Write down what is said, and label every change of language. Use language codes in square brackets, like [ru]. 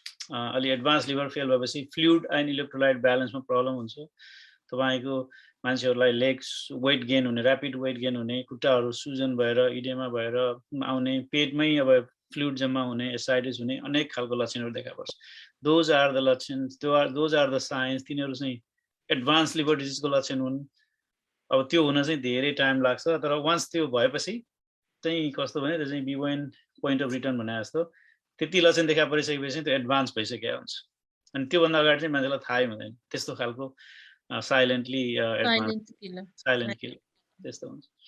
[ne] अलि advance liver fail भएपछि fluid and electrolyte ब्यालेन्समा problem हुन्छ। तपाईँको मान्छेहरूलाई लेग्स वेट गेन हुने, ऱ्यापिड वेट गेन हुने, खुट्टाहरू सुजन भएर इडेमा भएर आउने, पेटमै अब फ्लुइड जम्मा हुने, एसाइटिस हुने, अनेक खालको लक्षणहरू देखा पर्छ। [en] Those are the लक्षन्स, those are the signs. [ne] तिनीहरू चाहिँ एडभान्स लिभर डिजिजको लक्षण हुन्। अब त्यो हुन चाहिँ धेरै टाइम लाग्छ, तर वान्स त्यो भएपछि चाहिँ कस्तो भने त्यो चाहिँ [en] बिवाइन point of return [ne] भने जस्तो त्यति लक्षण देखा परिसकेपछि त्यो एडभान्स भइसकेको हुन्छ। अनि त्योभन्दा अगाडि चाहिँ मान्छेलाई थाहै हुँदैन, त्यस्तो खालको साइलेन्टली साइलेन्ट किल त्यस्तो हुन्छ।